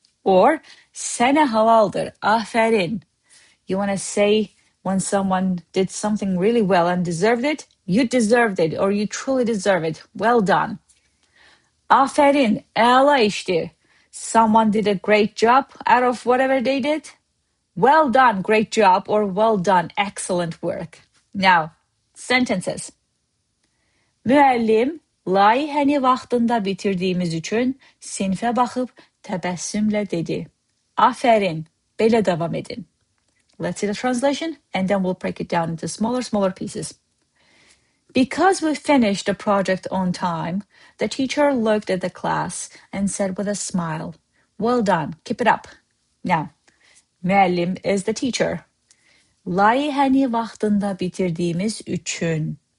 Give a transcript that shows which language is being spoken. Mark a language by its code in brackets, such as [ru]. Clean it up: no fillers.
[tr] Or sana halaldır. Aferin. [en] You want to say when someone did something really well and deserved it, you deserved it or you truly deserve it. Well done. [az] Aferin. Əla işti. [en] Someone did a great job out of whatever they did. Well done, great job, or well done, excellent work. Now, sentences. [az] Müəllim, layihəni vaxtında bitirdiyimiz üçün sinfə baxıb təbəssümlə dedi. AFƏRİN, belə davam edin. [en] Let's see the translation, and then we'll break it down into smaller pieces. Because we finished the project on time, the teacher looked at the class and said with a smile, well done, keep it up. Now, Müəllim is the teacher. [az] Layihəni vaxtında bitirdiyimiz üçün.